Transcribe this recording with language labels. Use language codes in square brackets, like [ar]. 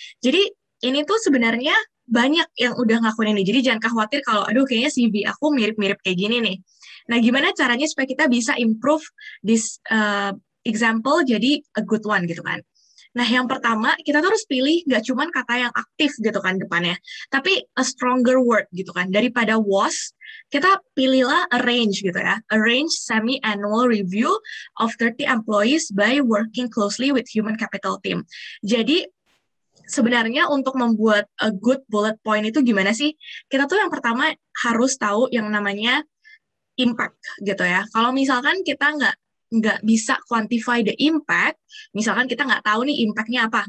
[id] Jadi, ini tuh sebenarnya banyak yang udah ngelakuin ini. Jadi, jangan khawatir kalau, aduh, kayaknya CV aku mirip-mirip kayak gini nih. Nah, gimana caranya supaya kita bisa [en] improve this example [id] jadi [en] a good one [id] gitu kan. Nah, yang pertama, kita tuh harus pilih nggak cuman kata yang aktif gitu kan depannya, tapi [en] a stronger word [id] gitu kan. Daripada was, kita pilihlah arrange gitu ya. [en] Arrange semi-annual review of 30 employees by working closely with human capital team. [id] Jadi, sebenarnya untuk membuat [en] a good bullet point [id] itu gimana sih? Kita tuh yang pertama harus tahu yang namanya impact gitu ya. Kalau misalkan kita nggak bisa [en] quantify the impact, [id] misalkan kita nggak tahu nih impact-nya apa.